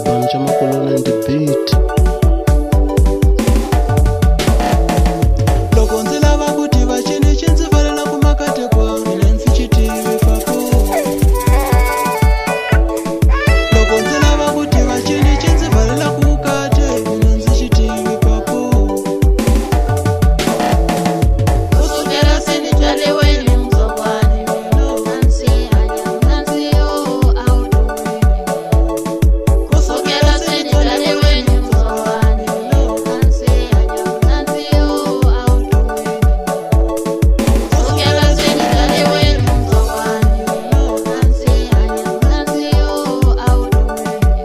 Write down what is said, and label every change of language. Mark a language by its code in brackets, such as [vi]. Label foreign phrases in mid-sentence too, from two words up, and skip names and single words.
[en] Chibanja Makolona and the beat. [ts] Loko ndzi lava ku tiva chini xi ndzi pfalela ku makate kwa mina ndzi xi tivi papo. Loko ndzi lava ku tiva chini xi ndzi pfalela ku kate mina ndzi xi tivi papo. Kusukela se ni byaliweni muzokwane nansi hanya nansi yo awuduweni. Kusukela se ni byaliweni muzokwane nansi hanya nansi yo awuduweni. Kusukela se ni byaliweni muzokwane nansi hanya nansi yo awuduweni.